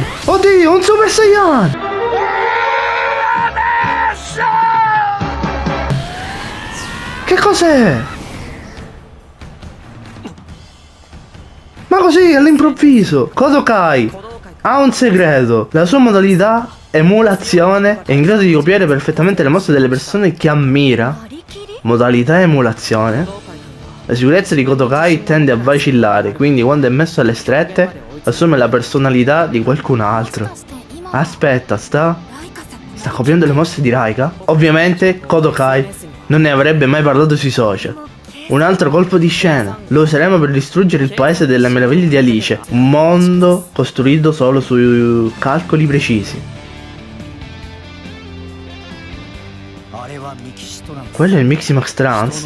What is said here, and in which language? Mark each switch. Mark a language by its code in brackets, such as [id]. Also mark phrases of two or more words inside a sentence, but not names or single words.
[it] Oddio, un Super Saiyan! Che cos'è? Ma così all'improvviso Kodokai ha un segreto. La sua modalità emulazione è in grado di copiare perfettamente le mosse delle persone che ammira. [ja] ありきり [it] Modalità emulazione. La sicurezza di Kodokai tende a vacillare, quindi quando è messo alle strette assume la personalità di qualcun altro. [ja] そして今 [it] Aspetta, sta [ja] ライカさん [it] copiando le mosse di Raika? Ovviamente Kodokai non ne avrebbe mai parlato sui social. Un altro colpo di scena. Lo useremo per distruggere il paese delle meraviglie di Alice. Un mondo costruito solo su calcoli precisi. Quello è il Miximax Trans?